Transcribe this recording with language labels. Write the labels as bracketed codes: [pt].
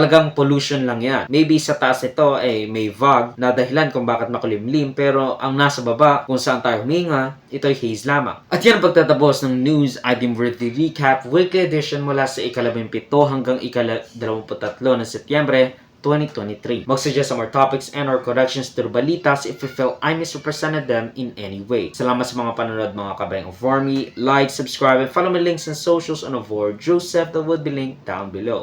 [tl] Talagang pollution lang yan. [en] Maybe [tl] sa taas nito ay may VOG na dahilan kung bakit makulimlim, pero ang nasa baba kung saan tayo huminga, ito ay haze lamang. At yan ang pagtatapos ng News Item Worthy Recap Weekly Edition mula sa ika-17 hanggang ika-23 ng Setyembre 2023. [en] Mag-suggest some more topics and or corrections to the balitas if you feel I misrepresented them in any way. [tl] Salamat sa mga panonood mga kabayang of Warmy. [en] Like, subscribe, and follow my links and socials on Avor Joseph that would be linked down below.